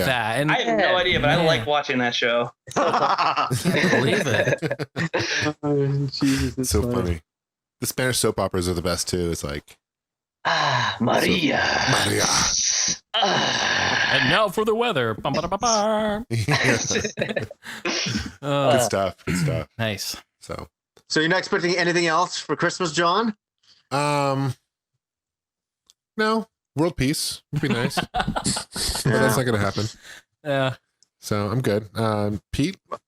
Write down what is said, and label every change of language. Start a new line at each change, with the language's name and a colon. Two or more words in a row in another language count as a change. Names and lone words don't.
English: that? And I have no idea, but I Man. like watching that show. I can't believe it. Jesus, It's so funny. The Spanish soap operas are the best too. It's like Maria. Maria. And now for the weather. Bum, ba, da, ba, ba. Good stuff. Good stuff. Nice. So, So you're not expecting anything else for Christmas, John? no, world peace would be nice, but that's not gonna happen. Yeah. So I'm good. Pete,